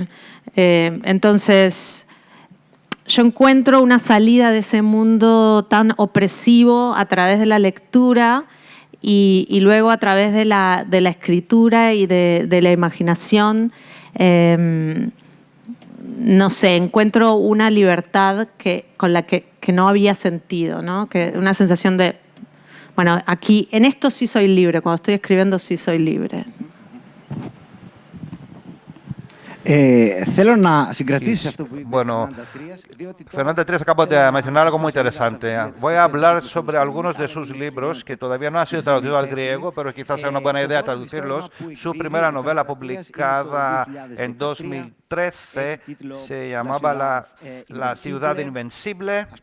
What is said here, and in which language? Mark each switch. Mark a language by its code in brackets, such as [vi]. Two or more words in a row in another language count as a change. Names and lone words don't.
[es] Entonces, yo encuentro una salida de ese mundo tan opresivo a través de la lectura y luego a través de la escritura y de la imaginación. No sé, encuentro una libertad con la que no había sentido, ¿no? Una sensación de, bueno, aquí, en esto sí soy libre, cuando estoy escribiendo sí soy libre. [el] Θέλω να συγκρατήσεις αυτό που είπε [es] Bueno, Fernanda Trías acaba de mencionar algo muy interesante. Voy a hablar sobre algunos de sus libros que todavía no han sido traducidos al griego, pero quizás sea una buena idea traducirlos. Su primera novela publicada en 2013 se llamaba La ciudad invencible.